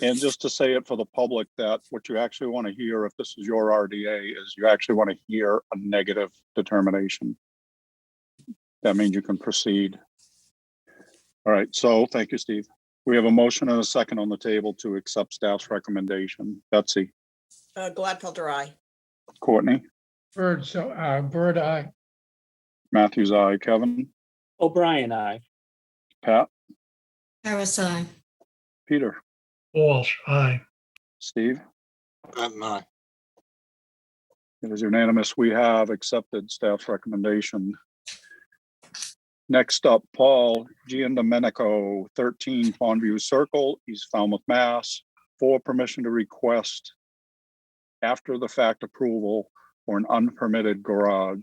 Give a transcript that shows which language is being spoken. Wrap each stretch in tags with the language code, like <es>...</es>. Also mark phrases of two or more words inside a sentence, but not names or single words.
<en>And just to say it for the public, that what you actually want to hear, if this is your RDA, is you actually want to hear a negative determination. That means you can proceed. All right, so thank you, Steve. We have a motion and a second on the table to accept staff's recommendation. Betsy, Gladfelter, aye. Courtney, Bird, aye. Matthews, aye. Kevin, O'Brien, I. Pat, Harris, aye. Peter, Walsh, aye. Steve. Pat and I. It is unanimous. We have accepted staff's recommendation. Next up, Paul Giandomenico, 13 Pondview Circle, East Falmouth, Mass, for permission to request after the fact approval for an unpermitted garage.</en>